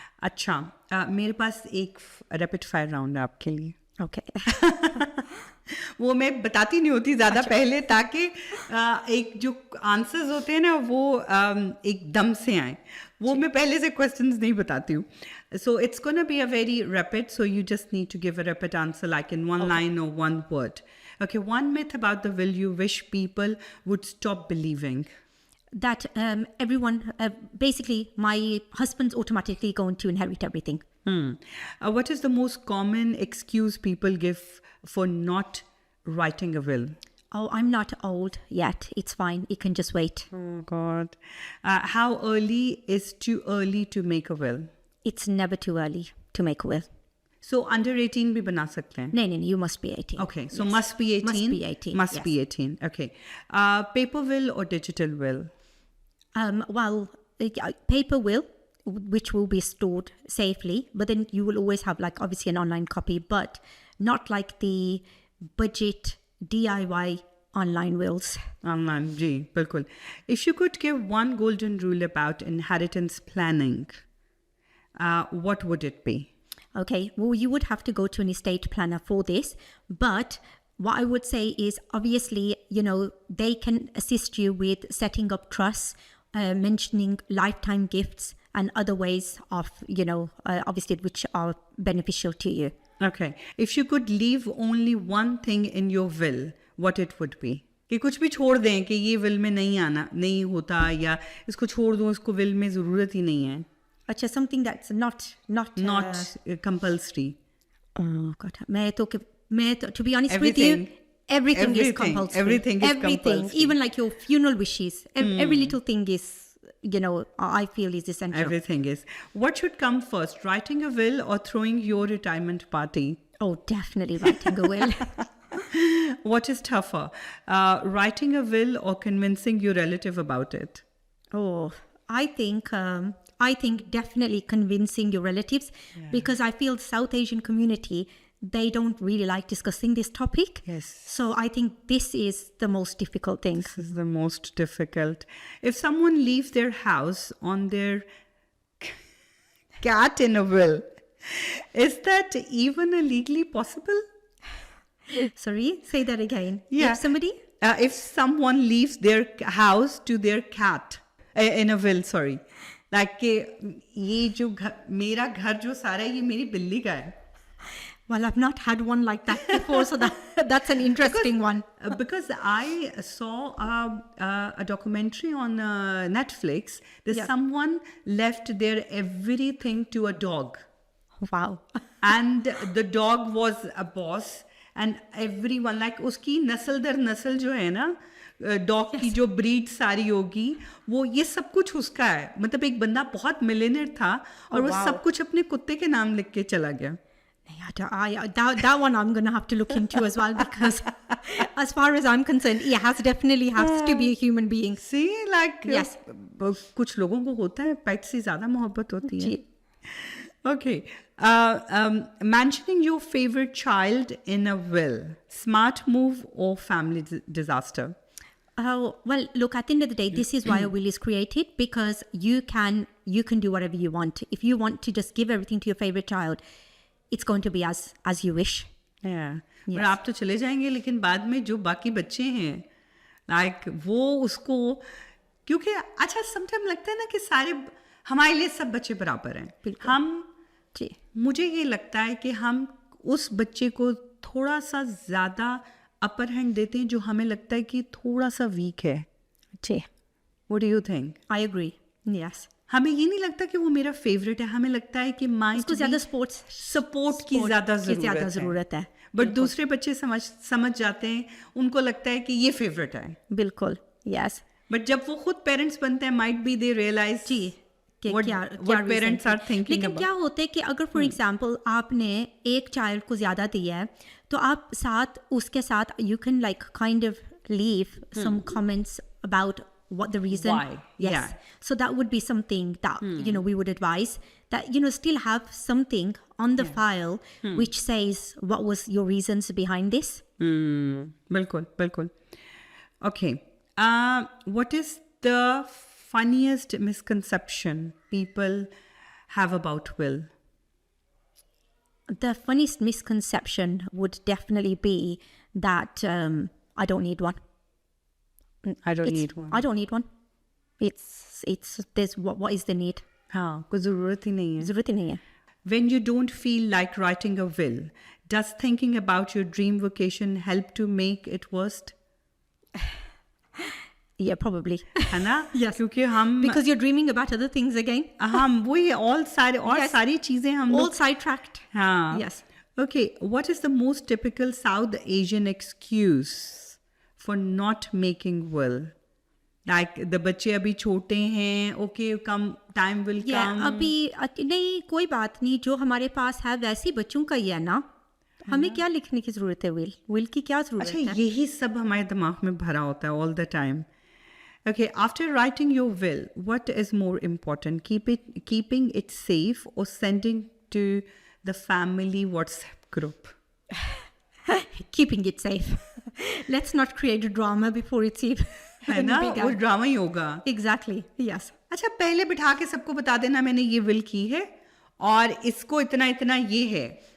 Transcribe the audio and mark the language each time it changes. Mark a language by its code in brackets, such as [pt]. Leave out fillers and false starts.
[hi] अच्छा, मेरे पास एक रैपिड फायर राउंड है आपके लिए. [en] Okay. [hi] वो मैं बताती नहीं होती ज़्यादा पहले, ताकि एक जो आंसर्स होते हैं ना वो एकदम से आए. वो मैं पहले से क्वेश्चंस नहीं बताती हूँ. [en] So it's going to be a very rapid, so you just need to give a rapid answer like in one line or one word. Okay, one myth about the will you wish people would stop believing. That everyone, basically my husband's automatically going to inherit everything. What is the most common excuse people give for not writing a will? Oh, I'm not old yet. It's fine. It can just wait. Oh God. How early is too early to make a will? It's never too early to make a will. So under 18 [hi] भी बना सकते हैं? [en] No, you must be 18. Okay, so must be 18? Must be 18, Must be 18, okay. Paper will or digital will? Well, paper will, which will be stored safely, but then you will always have like obviously an online copy, but not like the budget DIY online wills. [hi] Online, जी, बिल्कुल. [en] If you could give one golden rule about inheritance planning, what would it be? Okay, well, you would have to go to an estate planner for this, but what I would say is obviously, you know, they can assist you with setting up trusts, mentioning lifetime gifts and other ways of, you know, obviously which are beneficial to you. Okay, if you could leave only one thing in your will, what it would be? [hi] कि कुछ भी छोड़ दें कि ये will में नहीं आना, नहीं होता, या इसको छोड़ दूँ, इसको विल में ज़रूरत ही नहीं है. [en] अच्छा, something that's not compulsory. Oh God, [hi] मैं तो [en] to be honest with you, everything is compulsory. Everything is compulsory. Even like your funeral wishes, every little thing is, you know, I feel is essential. Everything is. What should come first, writing a will or throwing your retirement party? Oh, definitely writing a will. What is tougher, writing a will or convincing your relative about it? Oh, I think definitely convincing your relatives, because I feel South Asian community, they don't really like discussing this topic. Yes. So I think this is the most difficult thing. This is the most difficult. If someone leaves their house on their cat in a will, is that even legally possible? Sorry, say that again. Yeah. If somebody? If someone leaves their house to their cat in a will, sorry. [hi] Like कि ये जो मेरा घर जो सारा है ये मेरी बिल्ली का है. [en] Well, I've not had one like that before, so that's an interesting one. Because I saw a documentary on Netflix that someone left their everything to a dog. Wow. And the dog was a boss, and everyone, like [hi] उसकी नस्ल दर नस्ल जो है ना, dog की जो breed सारी होगी, वो ये सब कुछ उसका है. मतलब एक बंदा बहुत मिलियनेयर था और वो सब कुछ अपने कुत्ते के नाम लिख के चला गया. [en] That one I'm going to have to look into as well, because as far as I'm concerned, it has to be a human being. See, like yes. [hi] कुछ लोगों को होता है पेट से ज़्यादा मोहब्बत होती है. [en] Okay. Mentioning your favorite child in a will, smart move or family disaster? Well, look, at the end of the day, this is why a will is created, because you can do whatever you want. If you want to just give everything to your favorite child, it's going to be as you wish. Yeah. [hi] पर आप तो चले जाएंगे, लेकिन बाद में जो बाकी बच्चे हैं, लाइक वो उसको, क्योंकि अच्छा समटाइम लगता है ना कि सारे हमारे लिए सब बच्चे बराबर हैं. हम जी. मुझे ये लगता है कि हम उस बच्चे को थोड़ा सा ज़्यादा अपर हैंड देते हैं जो हमें लगता है कि थोड़ा सा वीक है. जी. [en] What do you think? I agree. Yes. [hi] हमें ये नहीं लगता कि वो मेरा फेवरेट है, हमें लगता है कि उसको ज़्यादा सपोर्ट की ज़्यादा ज़रूरत है. बट दूसरे बच्चे समझ जाते हैं, उनको लगता है कि ये फेवरेट है. बिल्कुल. यस. बट जब वो खुद पेरेंट्स बनते हैं, [en] might be they realize [hi] ji [en] what parents are thinking. [hi] लेकिन क्या होता है कि अगर फॉर एग्जांपल आपने एक चाइल्ड को ज़्यादा दिया है, तो आप उसके साथ [en] you can like kind of leave some comments about what the reason. Why? Yes. Yeah. So that would be something that we would advise, that still have something on the file which says what was your reasons behind this. [hi] बिल्कुल. Okay. [en] What is the funniest misconception people have about will? The funniest misconception would definitely be that I don't need one. I don't need one. It's this. What is the need? [hi] हाँ, कोई ज़रूरत ही नहीं है. है. [en] When you don't feel like writing a will, does thinking about your dream vocation help to make it worse? Yeah, probably. [hi] है ना? [en] Yes. [hi] क्योंकि हम [en] Because you're dreaming about other things again. [hi] हम वही सारी चीजें हम [en] all sidetracked. [hi] हाँ. [en] Yes. Okay. What is the most typical South Asian excuse for not making will? Like the [hi] बच्चे अभी छोटे हैं, [en] okay, time will come. [hi] अभी नहीं, कोई बात नहीं, जो हमारे पास है वैसे बच्चों का ही है ना. हमें क्या लिखने की जरूरत है will की क्या जरूरत है? अच्छा, यही सब हमारे दिमाग में भरा होता है [en] all the time. Okay, after writing your will, what is more important? Keeping it safe or sending to the family WhatsApp group? Keeping it safe. Let's not create a drama before it's even. [hi] है ना, वो drama ही होगा. [en] Exactly. Yes. [hi] अच्छा, पहले बिठा के सबको बता देना मैंने ये विल की है और इसको इतना ये है.